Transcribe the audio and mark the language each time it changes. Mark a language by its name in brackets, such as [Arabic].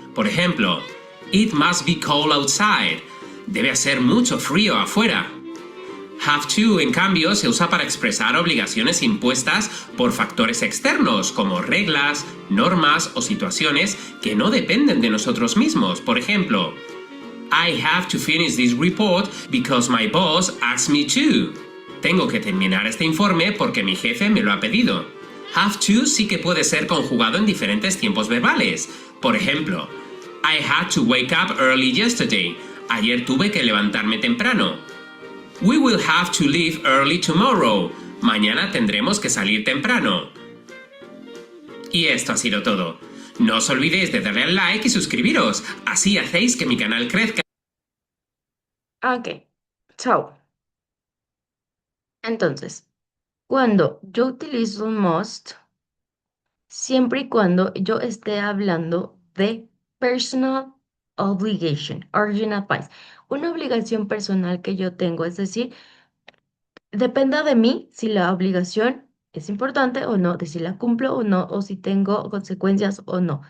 [Spanish] Por ejemplo, [English] it must be cold outside. [Spanish] Debe hacer mucho frío afuera. Have to, en cambio, se usa para expresar obligaciones impuestas por factores externos, como reglas, normas o situaciones que no dependen de nosotros mismos. Por ejemplo, [English] I have to finish this report because my boss asked me to. [Spanish] Tengo que terminar este informe porque mi jefe me lo ha pedido. Have to sí que puede ser conjugado en diferentes tiempos verbales. Por ejemplo, [English] I had to wake up early yesterday. [Spanish] Ayer tuve que levantarme temprano. [English] We will have to leave early tomorrow. [Spanish] Mañana tendremos que salir temprano. Y esto ha sido todo. No os olvidéis de darle al like y suscribiros. Así hacéis que mi canal crezca. Ok, chao. Entonces, cuando yo utilizo un must, siempre y cuando yo esté hablando de [English] personal obligation, urgent advice, [Spanish] una obligación personal que yo tengo, es decir, dependa de mí si la obligación es importante o no, de si la cumplo o no, o si tengo consecuencias o no.